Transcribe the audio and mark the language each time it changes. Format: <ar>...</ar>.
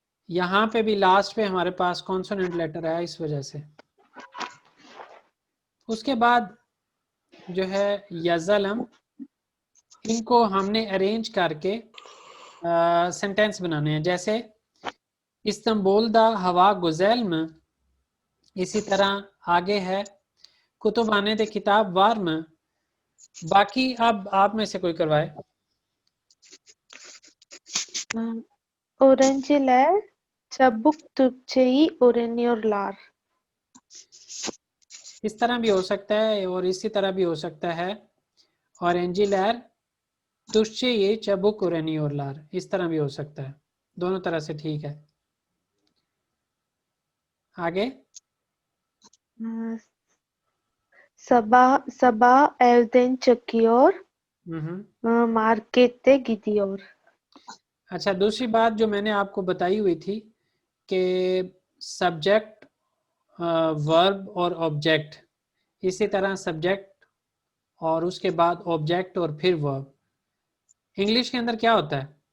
<hi>यहाँ पे भी लास्ट पे हमारे पास कॉन्सोनेंट लेटर है इस वजह से उसके बाद जो है यज़लम इनको हमने अरेंज करके सेंटेंस बनाने हैं जैसे</hi> <tr>इस्तंबुल दा हवा गुज़ैल</tr> <hi>में इसी तरह आगे है</hi> <tr>कुतुबाने दे किताब वार</tr> <hi>में बाकी अब आप में से कोई करवाए।</hi> <tr>Öğrenciler çabuk Türkçeyi öğreniyorlar.</tr> <hi>इस तरह भी हो सकता है और इसी तरह भी हो सकता है।</hi> <tr>Öğrenciler Türkçeyi çabuk öğreniyorlar,</tr> <hi>इस तरह भी हो सकता है, दोनों तरह से ठीक है। आगे</hi> <tr>Sabah evden çıkıyor, markete gidiyor.</tr> <hi>अच्छा, दूसरी बात जो मैंने आपको बताई हुई थी कि सब्जेक्ट, वर्ब और ऑब्जेक्ट, इसी तरह सब्जेक्ट और उसके बाद ऑब्जेक्ट और फिर वर्ब। इंग्लिश के अंदर क्या होता है?</hi>